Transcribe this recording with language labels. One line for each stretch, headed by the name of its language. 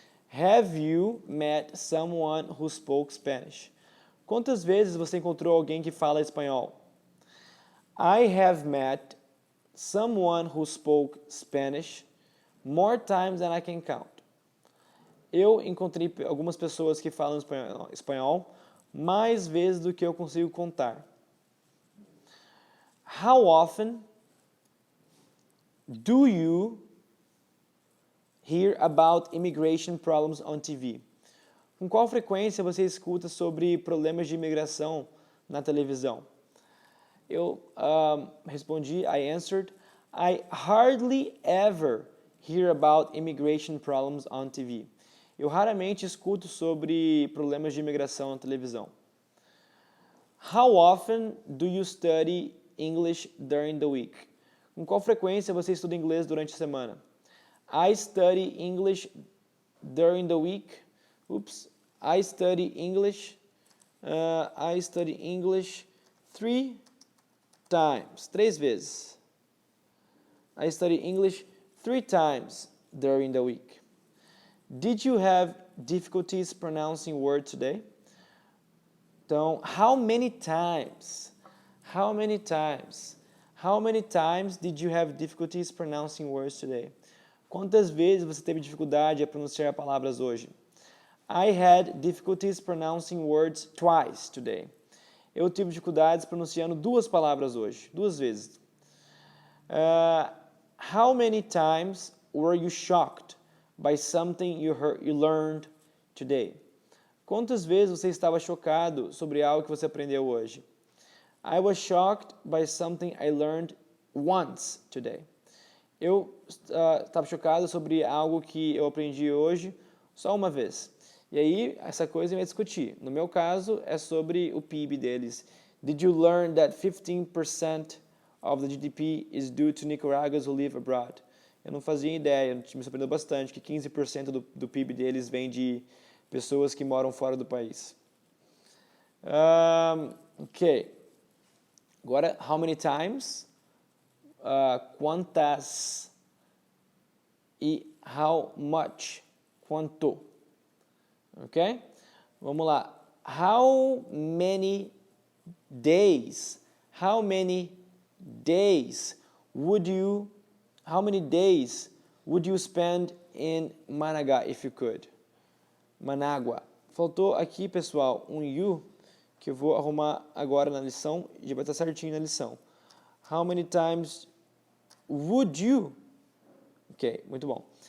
English: Have you met someone who spoke Spanish?
Portuguese: Quantas vezes você encontrou alguém que fala espanhol?
English: I have met someone who spoke Spanish more times than I can count.
Portuguese: Eu encontrei algumas pessoas que falam espanhol mais vezes do que eu consigo contar.
English: How often do you hear about immigration problems on TV?
Portuguese: Com qual frequência você escuta sobre problemas de imigração na televisão? Eu respondi,
English: I answered, I hardly ever hear about immigration problems on TV.
Portuguese: Eu raramente escuto sobre problemas de imigração na televisão.
English: How often do you study English during the week?
Portuguese: Com qual frequência você estuda inglês durante a semana?
English: I study English during the week. I study English 3 times.
Portuguese: 3 vezes.
English: I study English 3 times during the week. Did you have difficulties pronouncing words today? Então, how many times did you have difficulties pronouncing words today?
Portuguese: Quantas vezes você teve dificuldade a pronunciar palavras hoje?
English: I had difficulties pronouncing words twice today.
Portuguese: Eu tive dificuldades pronunciando 2 palavras hoje, 2 vezes.
English: How many times were you shocked by something you learned today?
Portuguese: Quantas vezes você estava chocado sobre algo que você aprendeu hoje?
English: I was shocked by something I learned once today.
Portuguese: Eu estava chocado sobre algo que eu aprendi hoje só uma vez. E aí, essa coisa vai discutir. No meu caso, é sobre o PIB deles.
English: Did you learn that 15% of the GDP is due to Nicaraguans who live abroad?
Portuguese: Eu não fazia ideia, me surpreendeu bastante que 15% do PIB deles vem de pessoas que moram fora do país.
English: Ok.
Portuguese: Agora,
English: how many times?
Portuguese: Quantas? E
English: how much?
Portuguese: Quanto? Ok? Vamos lá.
English: How many days? How many days would you spend in Managua if you could? Managua.
Portuguese: Faltou aqui, pessoal, um you que eu vou arrumar agora na lição e já vai estar certinho na lição.
English: How many times would you? Ok,
Portuguese: muito bom.